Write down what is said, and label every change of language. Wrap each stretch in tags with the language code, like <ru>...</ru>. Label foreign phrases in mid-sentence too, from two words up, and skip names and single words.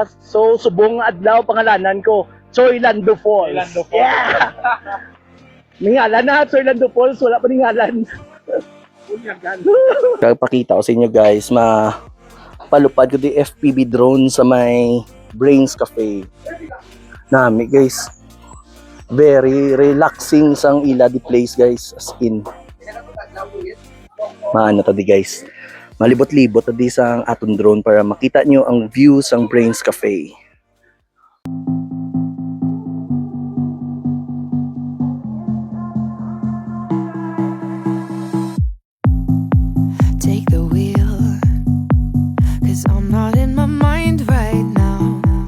<hil>So, subong adlaw pangalanan ko. Choy Lando Falls. Lando Falls. Yeah! Ningalan na, Choy Lando Falls. Wala paningalan. Pakita ko sa inyo guys, palupad ko di</hil> <en>FPV drone</en> <hil>sa may Brains Cafe. Nami guys.</hil> <en>Very relaxing</en> <hil>sang ila di place guys,</hil> <en>as in.</en> <hil>Maano to di guys. Malibot-libot to di sang aton drone para makita nyo ang view sang Brains Cafe.</hil> <en>Take the wheel, 'cause I'm not in my mind right now.</en>